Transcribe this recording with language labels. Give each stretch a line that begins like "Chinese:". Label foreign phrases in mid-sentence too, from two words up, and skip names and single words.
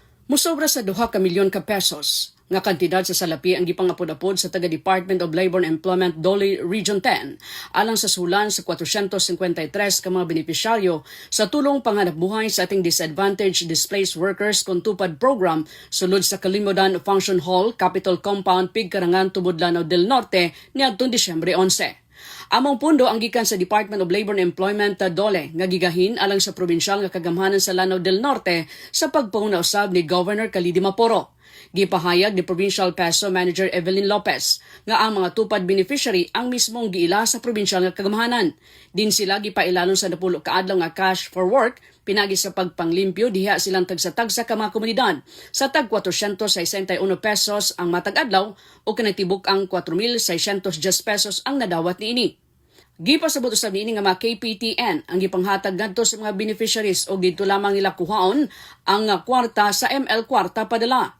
Cebuano: Musobra sa 2 ka milyon ka pesos nga kantidad sa salapi ang gipangapod-apod sa taga Department of Labor and Employment Dole Region 10 alang sa sulan sa 453 ka mga benepisyaryo sa tulong panghanapbuhay sa ating disadvantaged displaced workers kung tupad program sulod sa Kalimodan Function Hall, Capitol Compound, Pigkarangan, Tubod, Lanao del Norte niadtong Disyembre 11. Among pundo ang gikan sa Department of Labor and Employment Dole nga gigahin alang sa probinsyal nga kagamhanan sa Lanao del Norte sa pagpanguna usab ni Governor Khalid Maporo. Gipahayag ni Provincial Peso Manager Evelyn Lopez nga ang mga tupad beneficiary ang mismong giila sa probinsyal nga kagamhanan. Din sila gipailalon sa 10 kaadlaw nga
English: cash for work
Cebuano: pinagi sa pagpanglimpyo diha silang tagsa-tagsa ka mga komunidad sa tag 461 pesos ang matag adlaw o kanatibuk ang 4,610 pesos ang nadawat niini. Gipasabot usab niini nga mga KPTN ang gipanghatag ngadto sa mga beneficiaries o didto lamang nila kuhaon ang kwarta sa ML Kwarta Padala.